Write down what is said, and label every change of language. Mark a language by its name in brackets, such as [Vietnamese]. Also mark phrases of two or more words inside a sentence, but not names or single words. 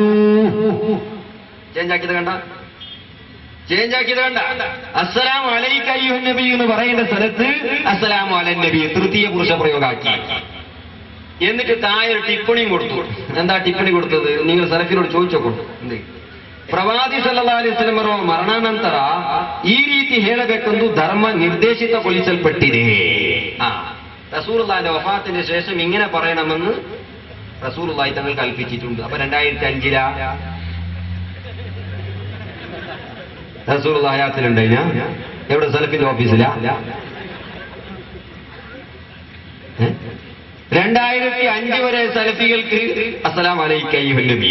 [Malayalam] ചേഞ്ച് ആക്കിയത് കണ്ട? [Arabic] السلام عليك أيها النبي [Malayalam] എന്ന് പറയുന്ന സ്ഥലത്ത് [Arabic] السلام على النبي [Malayalam] തൃതീയ പുരുഷ പ്രയോഗമാക്കി. എന്നിട്ട് താഴെ ഒരു ടിപ്പണിയും കൊടുത്തു. എന്താ ടിപ്പണി കൊടുത്തത്? നിങ്ങൾ സലഫിനോട് ചോദിച്ചോക്കൂ. [Kannada] ಪ್ರವಾದಿ [Arabic] صلى الله عليه وسلم [Kannada] ಅವರ ಮರಣಾನಂತರ ಈ ರೀತಿ ಹೇಳಬೇಕೆಂದು ಧರ್ಮ ನಿರ್ದೇಶಿತಗೊಳಿಸಲ್ಪಟ್ಟಿದೆ. [Malayalam] റസൂലുള്ളാഹിന്റെ വഫാത്തിന്റെ ശേഷം ഇങ്ങനെ പറയണമെന്ന് റസൂലുള്ളാഹി തങ്ങൾ കൽപ്പിച്ചിട്ടുണ്ട്. അപ്പൊ 2005 റസൂലുള്ളാഹി ഹയാത്തിലുണ്ടായിനാ? എവിടെ? സലഫിന്റെ ഓഫീസിലാ? 2005 വരെ സലഫികൾക്ക് [Arabic] السلام عليك أيها النبي.